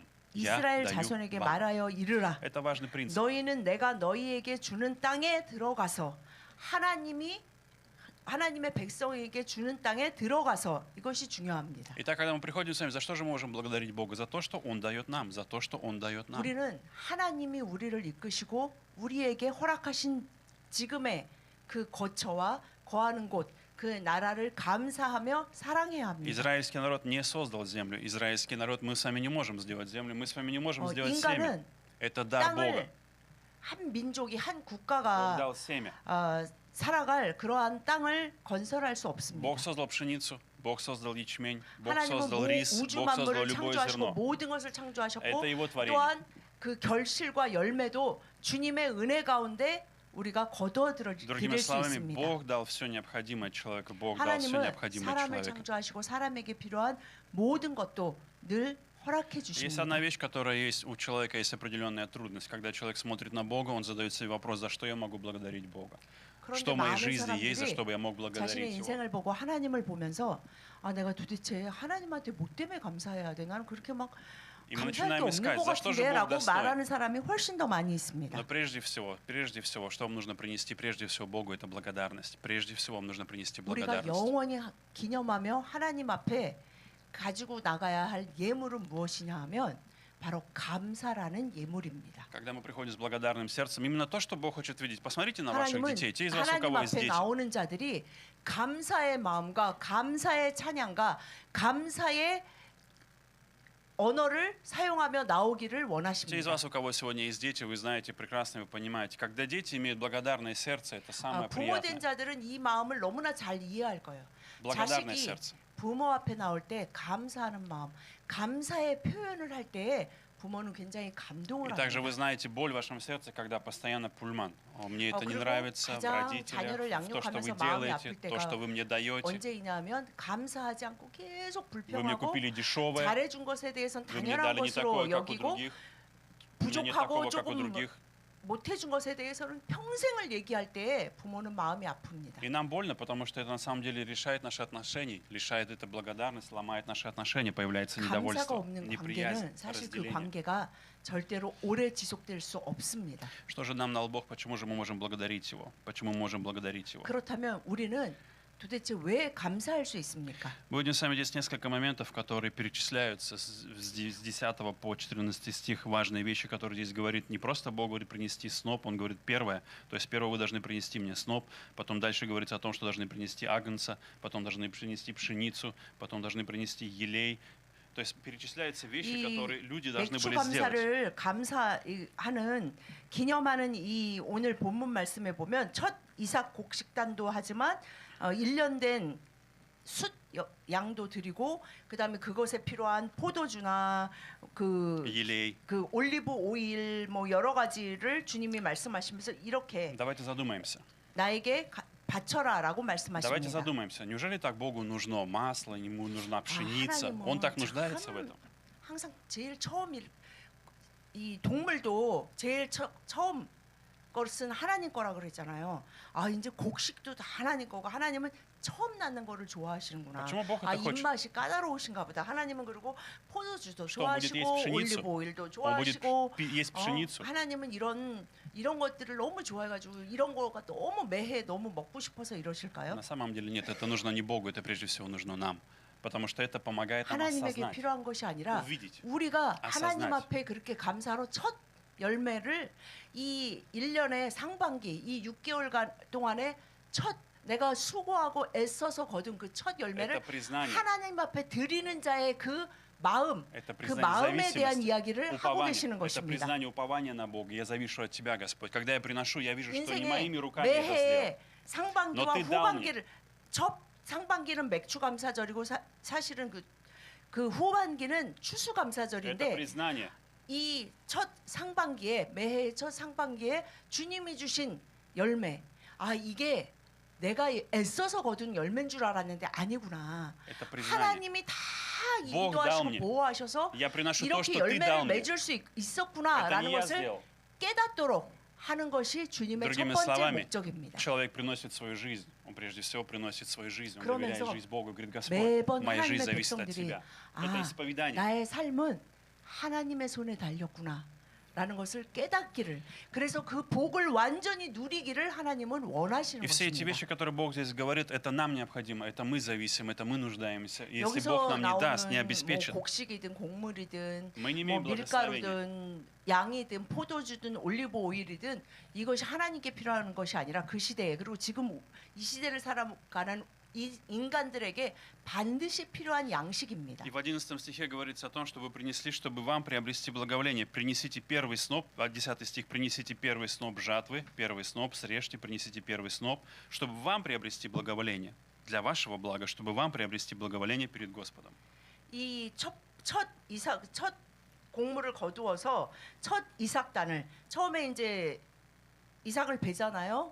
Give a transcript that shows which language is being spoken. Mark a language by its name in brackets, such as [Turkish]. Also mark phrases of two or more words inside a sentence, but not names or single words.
[Russian] Я [Korean] 이스라엘 [Russian] даю [Korean] 자손에게 [Russian] вам. [Korean] 말하여 이르라. [Russian] Это важный принцип. [Korean] 너희는 내가 너희에게 주는 땅에 들어가서 하나님의 백성에게 주는 땅에 들어가서 이것이 중요합니다. [Russian] Итак, когда мы приходим с вами, за что же мы можем благодарить Бога? За то, что Он дает нам, за то, что Он дает нам. [Korean] 우리는 하나님이 우리를 이끄시고 우리에게 허락하신 지금의 그 거처와 거하는 곳, 그 나라를 감사하며 사랑해야 합니다. [Russian] Израильский народ не создал землю. Израильский народ, мы с вами не можем сделать землю, мы с вами не можем сделать семя. [Korean] 인간은 [Russian] Это дар Бога. [Korean] 땅을 한 민족이 한 [Russian] Он [Korean] 국가가 [Russian] дал семя. [Korean] 살아갈 그러한 땅을 건설할 수 없습니다. [Russian] Бог создал пшеницу, Бог создал ячмень, Бог [Korean] 하나님은 [Russian] создал рис, [Korean] 우주 [Russian] Бог создал [Korean] 만물을 [Russian] любое [Korean] 창조하시고 [Russian] зерно. [Korean] 모든 것을 창조하셨고 [Russian] Это Его творение. [Korean] 또한 그 결실과 열매도 주님의 은혜 가운데 우리가 거둬들일 [Russian] Другими [Korean] 수 [Russian] словами, [Korean] 있습니다. [Russian] Бог дал все необходимое человеку, Бог дал все [Korean] 하나님은 [Russian] необходимое [Korean] 사람을 [Russian] человеку. [Korean] 창조하시고 사람에게 필요한 모든 것도 늘 허락해 [Russian] Есть [Korean] 주십니다. [Russian] одна вещь, которая есть у человека, есть определенная трудность. Когда человек смотрит на Бога, он задает себе вопрос, за что я могу благодарить Бога? [Korean] 그런데 [Russian] Что в моей [Korean] 많은 [Russian] жизни есть, за [Korean] 사람들이 [Russian] что бы я мог [Korean] 자신의 [Russian] благодарить Его? [Korean] 인생을 보고 하나님을 보면서 내가 도대체 하나님한테 뭐 때문에 감사해야 돼? 나는 그렇게 막 [Russian] И мы [Korean] 감사할 게 [Russian] начинаем [Korean] 없는 [Russian] искать, [Korean] 것 [Russian] за что же Бог [Korean] 같은데라고 [Russian] достоин. [Korean] 말하는 사람이 훨씬 더 많이 있습니다. [Russian] Но прежде всего, что вам нужно принести прежде всего Богу, это благодарность. Прежде всего вам нужно принести [Korean] 우리가 [Russian] благодарность. [Korean] 영원히 기념하며 하나님 앞에 가지고 나가야 할 예물은 무엇이냐 하면 바로 감사라는 예물입니다. [Russian] Когда мы приходим с благодарным сердцем, именно то, что Бог хочет видеть. Посмотрите на ваших [Korean] 하나님은 [Russian] детей. Те из вас, у [Korean] 하나님 [Russian] кого есть [Korean] 앞에 [Russian] дети. [Korean] 나오는 자들이 감사의 마음과 감사의 찬양과 감사의 언어를 사용하며 나오기를 [Russian] Те из [Korean] 원하십니다. [Russian] вас, у кого сегодня есть дети, вы знаете прекрасно, вы понимаете, когда дети имеют благодарное сердце, это самое [Korean] 부모된 [Russian] приятное. [Korean] 자들은 이 마음을 너무나 잘 이해할 거예요. [Russian] Благодарное [Korean] 자식이 [Russian] сердце. [Korean] 부모 앞에 나올 때 감사하는 마음, 감사의 표현을 할 때 부모는 굉장히 [Russian] И [Korean] 감동을 [Russian] также вы [Korean] 합니다. [Russian] знаете боль в вашем сердце, когда постоянно пульман. Мне это не [Korean] 그리고 [Russian] нравится в [Korean] 가장 [Russian] родителях, [Korean] 자녀를 [Russian] в то, что вы [Korean] 양육하면서 마음이 [Russian] делаете, [Korean] 아플 [Russian] то, [Korean] 때가 [Russian] что вы мне даете. [Korean] 언제이냐면 감사하지 않고 계속 [Russian] Вы мне [Korean] 불평하고 [Russian] купили дешевое, [Korean] 잘해준 것에 대해서는 [Russian] вы мне [Korean] 당연한 [Russian] дали не [Korean] 것으로 [Russian] такое, как у [Korean] 여기고 [Russian] других. У меня нет [Korean] 부족하고 [Russian] такого, как у [Korean] 조금 [Russian] других. [Korean] 못해준 것에 대해서는 평생을 얘기할 때 부모는 마음이 아픕니다. [Russian] И нам больно, потому что это на самом деле решает наши отношения, лишает это благодарность, ломает наши отношения, появляется [Korean] 감사가 [Russian] недовольство, [Korean] 없는 [Russian] неприязнь, [Korean] 관계는 사실 그 [Russian] разделение. [Korean] 관계가 절대로 오래 지속될 수 없습니다. [Russian] Что же нам дал Бог? Почему же мы можем благодарить Его? Почему мы можем благодарить Его? [Korean] 그렇다면 우리는 도대체 왜 감사할 수 있습니까? [Russian] Мы видим с вами здесь несколько моментов, которые перечисляются с 10 по 14 стих. Важные вещи, которые здесь говорит. Не просто Бог говорит принести сноп, Он говорит первое. То есть первое вы должны принести мне сноп. Потом дальше говорится о том, что должны принести агнца. Потом должны принести пшеницу. Потом должны принести елей. То есть перечисляются вещи, которые люди должны [Korean] 맥주 [Russian] были сделать. [Korean] 감사를 감사하는 기념하는 이 오늘 본문 말씀에 보면 첫 이삭 곡식단도 하지만 1년 된 숫 양도 드리고 그다음에 그것에 필요한 포도주나 [Russian] Елей. [Korean] 그 올리브 오일 뭐 여러 가지를 주님이 말씀하시면서 이렇게 [Russian] Давайте задумаемся. [Korean] 나에게 바쳐라라고 [Russian] Давайте [Korean] 말씀하십니다. [Russian] задумаемся. Неужели так Богу нужно масло, Ему нужна пшеница? [Korean] 하나님은 [Russian] Он так нуждается в [Korean] 참 [Russian] этом? [Korean] 항상 제일 처음 이 동물도 제일 처음 것은 하나님 거라 그랬잖아요. 아 이제 곡식도 다 하나님 거고 하나님은 처음 낳는 거를 좋아하시는구나. [Russian] Почему Бог [Korean] 아 [Russian] это хочет? [Korean] 입맛이 까다로우신가 보다. 하나님은 그리고 포도주도 [Russian] Что, он будет есть [Korean] 좋아하시고 [Russian] пшеницу? [Korean] 올리브 오일도 [Russian] Он будет [Korean] 좋아하시고 [Russian] есть пшеницу. [Korean] 하나님은 이런 것들을 너무 좋아해가지고 이런 거가 너무 매해 너무 먹고 싶어서 이러실까요? [Russian] На самом деле нет, это нужно не Богу, это прежде всего нужно нам. Потому что это помогает нам [Korean] 하나님에게 [Russian] осознать, [Korean] 필요한 것이 아니라 [Russian] увидеть. [Korean] 우리가 하나님 [Russian] осознать. [Korean] 앞에 그렇게 감사로 첫 열매를 이 1년의 상반기 이 6개월간 동안에 첫 내가 수고하고 애써서 거둔 그 첫 열매를 [Russian] Это признание. [Korean] 하나님 앞에 드리는 자의 그 마음, [Russian] Это [Korean] 그 [Russian] признание [Korean] 마음에 대한 [Russian] зависимости, [Korean] 이야기를 하고 [Russian] упования. [Korean] 계시는 [Russian] Это [Korean] 것입니다. [Russian] признание упования на Бога. Я завишу от Тебя, Господь. Когда я приношу, я вижу, что не [Korean] 인생의 [Russian] моими руками это сделал. [Korean] 매해의 상반기와 너 뜻다우니. 후반기를 첫 상반기는 맥주 감사절이고 사실은 그 후반기는 추수 [Russian] Это [Korean] 감사절인데 [Russian] признание. [Korean] 이 첫 상반기에 매해의 첫 상반기에 주님이 주신 열매 이게 내가 애써서 거둔 열매인 줄 알았는데 아니구나. [Russian] Это признание. [Korean] 하나님이 다 [Russian] Бог дал [Korean] 인도하시고 [Russian] мне. [Korean] 보호하셔서 [Russian] Я приношу то, [Korean] 이렇게 [Russian] что Ты [Korean] 열매를 [Russian] дал мне. [Korean] 맺을 수 [Russian] Это не [Korean] 있었구나라는 [Russian] я [Korean] 것을 [Russian] сделал. [Korean] 깨닫도록 하는 것이 주님의 첫 [Russian] Другими [Korean] 번째 [Russian] словами, [Korean] 목적입니다. [Russian] человек приносит свою жизнь. Он прежде всего приносит свою жизнь. Он [Korean] 그러면서 [Russian] доверяет жизнь Богу. Говорит, Господь, [Korean] 매번 [Russian] моя жизнь [Korean] 하나님의 [Russian] зависит от [Korean] 백성들이 [Russian] Тебя. Это исповедание. [Korean] 나의 삶은 하나님의 손에 달렸구나 라는 것을 깨닫기를 그래서 그 복을 완전히 누리기를 하나님은 원하시는 [Russian] И все эти [Korean] 것입니다. [Russian] вещи, которые Бог здесь говорит, это нам необходимо, это мы зависим, это мы нуждаемся. И если [Korean] 여기서 [Russian] Бог нам не даст, не [Korean] 나오는 [Russian] обеспечит, [Korean] 뭐 곡식이든 곡물이든 [Russian] мы не [Korean] 뭐 [Russian] имеем благословения. [Korean] 밀가루든 양이든 포도주든 올리브 오일이든 이것이 하나님께 필요한 것이 아니라 그 시대에 그리고 지금 이 시대를 살아가는 이 인간들에게 반드시 필요한 양식입니다. [Russian] И в 11 стихе говорится о том, что вы принесли, чтобы вам приобрести благоволение. Принесите первый сноп, 10 стих, принесите первый сноп жатвы, первый сноп, срежьте, принесите первый сноп, чтобы вам приобрести благоволение. Для вашего блага, чтобы вам приобрести благоволение перед Господом. [Korean] 이 첫 곡물을 거두어서 첫 이삭단을 처음에 이제 이삭을 베잖아요.